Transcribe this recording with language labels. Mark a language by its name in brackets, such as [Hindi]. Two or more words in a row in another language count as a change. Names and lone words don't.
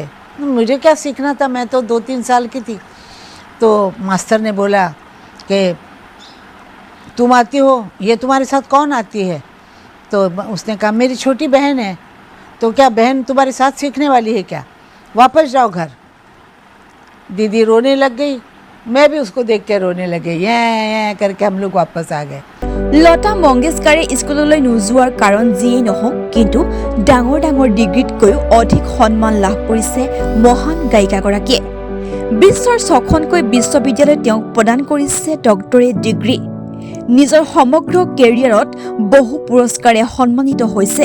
[Hindi] मुझे क्या सीखना था, मैं तो 2-3 साल की थी। तो मास्टर ने बोला कि तुम आती हो, ये तुम्हारे साथ कौन आती है? तो उसने कहा मेरी छोटी बहन है। तो क्या बहन तुम्हारे साथ सीखने वाली है क्या? वापस जाओ घर। दीदी रोने लग गई, मैं भी उसको देख के रोने लगे। ये करके हम लोग वापस आ गए। [Assamese] লতা মংগেশকাৰে স্কুললৈ নোযোৱাৰ কাৰণ যিয়েই নহওক, কিন্তু ডাঙৰ ডাঙৰ ডিগ্ৰীতকৈও অধিক সন্মান লাভ কৰিছে মহান গায়িকাগৰাকীয়ে। বিশ্বৰ 6খনকৈ বিশ্ববিদ্যালয়ে তেওঁক প্ৰদান কৰিছে ডক্টৰেট ডিগ্ৰী। নিজৰ সমগ্ৰ কেৰিয়াৰত বহু পুৰস্কাৰে সন্মানিত হৈছে।